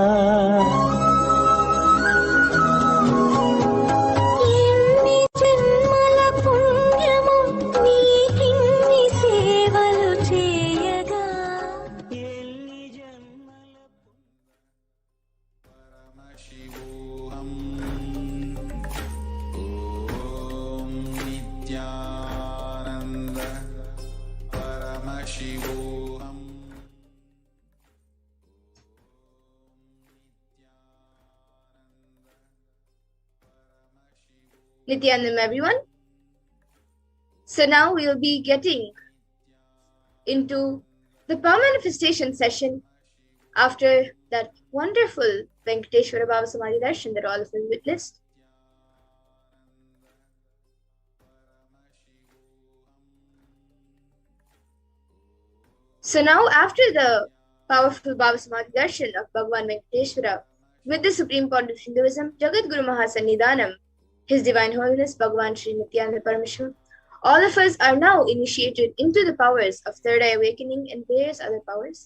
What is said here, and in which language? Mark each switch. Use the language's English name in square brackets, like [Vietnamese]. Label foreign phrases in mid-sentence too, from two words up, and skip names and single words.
[Telugu] ఎన్ని జన్మల పుణ్యమో నీకిన్ని సేవలు చేయగా. [English] Paramashivoham. Om Nithyananda Paramashivoham. Nithyanandam, everyone. So now we'll be getting into the power manifestation session after that wonderful Venkateshwara Bhava Samadhi darshan that all of us witnessed. So now, after the powerful Bhava Samadhi darshan of Bhagavan Venkateshwara with the Supreme Pontiff of Hinduism, Jagat Guru Mahasannidhanam, His Divine Holiness Bhagavan Sri Nithyananda Paramashivam, all of us are now initiated into the powers of Third Eye Awakening and various other powers.